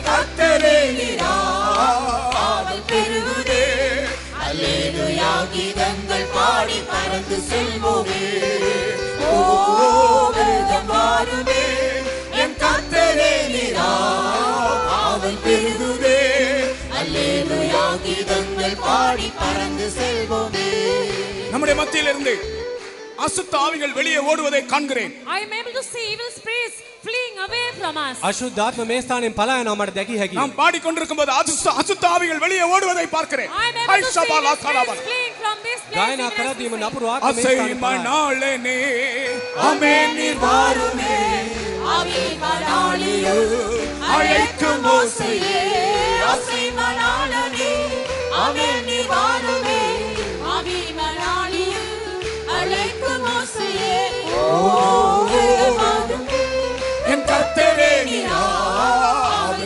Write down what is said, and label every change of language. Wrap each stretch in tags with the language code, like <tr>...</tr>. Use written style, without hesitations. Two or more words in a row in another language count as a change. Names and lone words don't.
<ta>கர்த்தரே நீரால் பெருகுதே அல்லேலூயா கீதங்கள் பாடி பறந்து செல்வோமே ஓ வேதம் வாருமே என் கர்த்தரே நீரால் பெருகுதே அல்லேலூயா கீதங்கள் பாடி பறந்து செல்வோமே நம்முடைய மத்தியிலிருந்து அசுத்த ஆவிகள் வெளியே ஓடுவதை காண்கிறேன்.</ta> <en>I am able to see evil spirits fleeing away from us.</en> <si>අශුද්ධාත්ම මේ ස්ථානයෙන් පලා යනවා මට දැකිය හැකියි.</si> <ta>நாம் பாடிக்கொண்டிருக்கும்போது அசுத்த ஆவிகள் வெளியே ஓடுவதை பார்க்கிறேன்.</ta> <en>I am able to see evil spirits fleeing from this place.</en> <si>ගායනා කරද්දීම නපුරු ආත්ම මේ அசை ස්ථානයෙන් පලා යනවා.</si> <ta>மணாளனே ஆமென் நீர் வாருமே அழைக்கும் ஓசையே என் கர்த்தரே நீராவல்</ta>